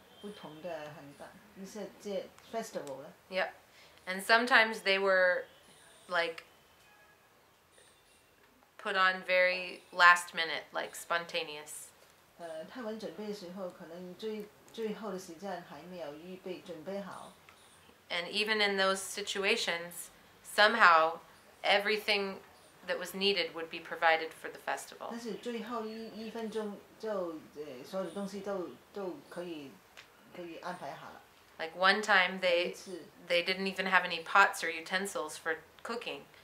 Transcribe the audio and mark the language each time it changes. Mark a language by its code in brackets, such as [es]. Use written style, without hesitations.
[zh] 不同的很大一些节 festival 了。 [en] Yep, and sometimes they were like put on very last minute, like spontaneous. [zh] 他们准备的时候，可能最后的时间还没有准备好。 [en] And even in those situations, somehow everything that was needed would be provided for the festival. [zh] 但是最后一分钟就所有的东西都可以安排好了。 [en] Like one time they didn't even have any pots or utensils for cooking.